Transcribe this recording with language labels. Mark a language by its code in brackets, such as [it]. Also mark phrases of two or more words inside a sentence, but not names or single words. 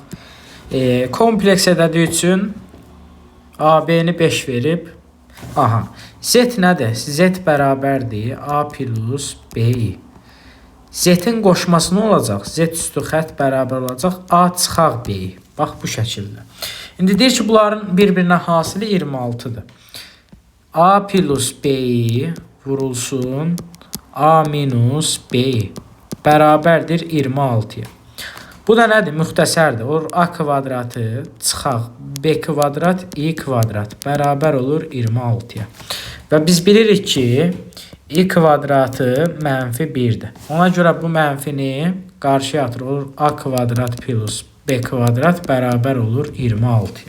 [az] Kompleks ədədi üçün AB-ni 5 verib. Aha. Z nədir? Z bərabərdir A plus B-i. Z-in qoşması nə olacaq? Z üstü xətt bərabər olacaq A çıxaq B-i. Bax bu şəkildə. İndi deyir ki, bunların bir-birinə hasili 26-dır. A plus B-i vurulsun A minus B-i bərabərdir 26-ya. Bu da nədir? Müxtəsərdir. Olur A kvadratı çıxaq B kvadrat I kvadrat bərabər olur 26-ya. Və biz bilirik ki, I kvadratı mənfi 1-dir. Ona görə bu mənfini qarşıya atır. Olur A kvadrat plus B kvadrat bərabər olur 26-ya.